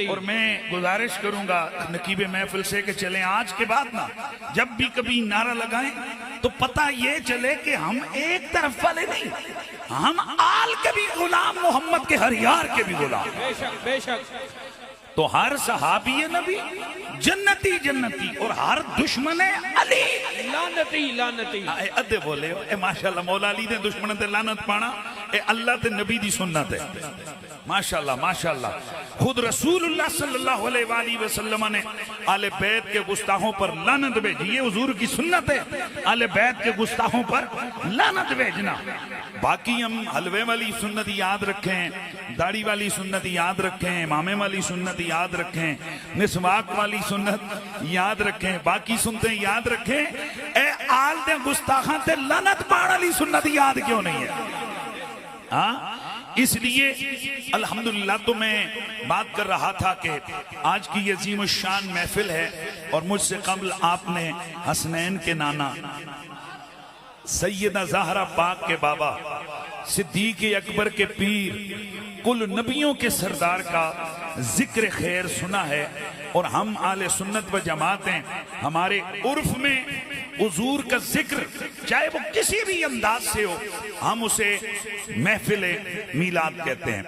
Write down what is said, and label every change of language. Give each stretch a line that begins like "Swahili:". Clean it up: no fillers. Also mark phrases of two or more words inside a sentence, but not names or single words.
Urdu: اور میں گزارش کروں گا نقیب محفل سے کہ چلیں آج کے بعد نا جب بھی کبھی نعرہ لگائیں تو پتہ یہ چلے کہ ہم ایک طرف والے نہیں، ہم آل کے بھی غلام، محمد کے ہر یار کے بھی غلام۔ بے شک بے شک۔ تو ہر صحابی نبی جنتی جنتی، اور ہر دشمن علی لعنتی لعنتی۔
Punjabi: اے ادھے بولے اے ماشاءاللہ مولا علی دے دشمن تے لعنت پانا اے اللہ تے نبی دی سنت ہے، ماشاءاللہ ماشاءاللہ۔
Urdu: خود رسول اللہ
Arabic: صلی اللہ علیہ وآلہ وسلم
Urdu: نے آل بیت کے گستاخوں پر لعنت بھیجی، یہ حضور کی سنت ہے، آل بیت کے گستاخوں پر لعنت بھیجنا۔ باقی ہم حلوے والی سنت یاد رکھیں، داڑھی والی سنت یاد رکھیں، امامے والی سنت یاد رکھیں، مسواک والی سنت یاد رکھیں، باقی سنتیں یاد رکھیں،
Punjabi: اے آل دے گستاخاں تے لعنت پاڑ والی سنت
Urdu: یاد کیوں نہیں ہے؟ ہاں اس لیے الحمدللہ تو میں بات کر رہا تھا کہ آج کی یہ عظیم الشان محفل ہے، اور مجھ سے قبل آپ نے حسنین کے نانا، سیدہ زہرا پاک کے بابا، صدیق اکبر کے پیر، کل نبیوں کے سردار کا ذکر خیر سنا ہے، اور ہم آل سنت و جماعت ہیں، ہمارے عرف میں حضور کا ذکر چاہے وہ کسی بھی انداز سے ہو، ہم اسے محفل میلاد کہتے ہیں۔